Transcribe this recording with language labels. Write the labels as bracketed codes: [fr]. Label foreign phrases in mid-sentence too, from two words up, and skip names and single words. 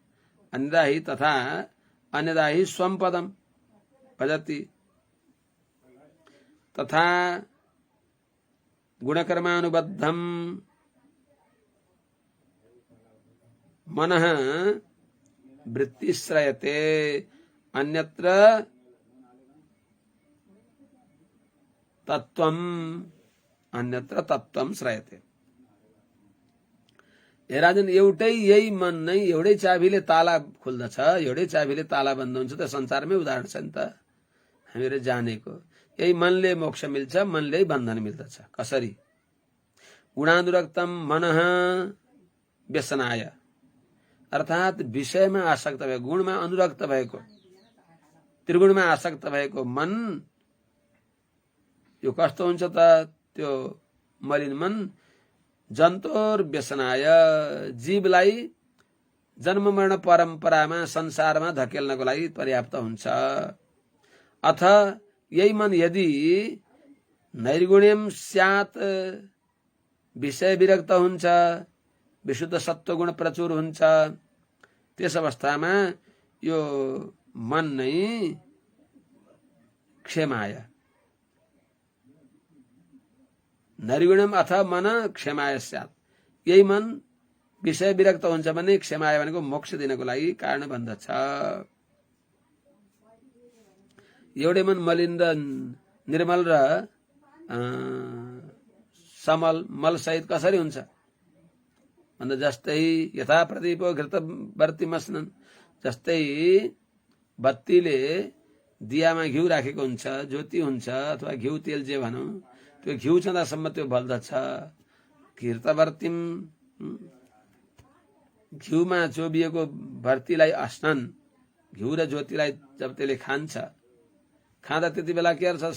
[sa] अन्यदा हि स्वम पदम भजति तथा गुणकर्मानुबद्धम मनः वृत्तिश्रयते अन्यत्र तत्त्वम श्रयते। [ne] हे राजन, एउटै यही मन नै एउटै चाबीले ताला खुल्दछ, एउटै चाबीले ताला बन्द हुन्छ। त संसारमै उदाहरण छ नि त हामीले जानेको। यही मनले मोक्ष मिल्छ, मनले बन्धन मिल्दछ। कसरी? [sa] गुणानुरक्तम मनः व्यसनाय, [ne] अर्थात विषयमा आसक्त भएको, गुणमा अनुरक्त भएको, त्रिगुणमा आसक्त भएको मन यो कस्तो हुन्छ त? त्यो मलिन मन [sa] जन्तोर व्यसनाय, [ne] जीवलाई जन्म मरण परम्परामा संसारमा धकेल्नको लागि पर्याप्त हुन्छ। अथ यही मन यदि [sa] नैर्गुण्यम स्यात्, [ne] विषय विरक्त हुन्छ, विशुद्ध सत्वगुण प्रचुर हुन्छ, त्यस अवस्थामा यो मन नै क्षेमाय, [sa] नैर्गुण्यम अथ मन क्षेमाय स्यात्, [ne] यही मन विषय विरक्त हुन्छ भने क्षेमाय भनेको मोक्ष दिनको लागि कारण बन्दछ। एउटै मन मलिन र निर्मल र समल मल सहित कसरी हुन्छ भन्दा जस्तै [sa] यथा प्रदीपो घृतवर्ती मस्नन्, [ne] जस्तै बत्तीले दियामा घिउ राखेको हुन्छ, ज्योति हुन्छ अथवा घिउ तेल जे भनौँ, त्यो घिउ छँदासम्म त्यो बल्दछ। घृतवर्तीम, घिउमा चोबिएको भर्तीलाई अस्नन, घिउ र ज्योतिलाई जब त्यसले खान्छ, खाँदा त्यति बेला के गर्छ?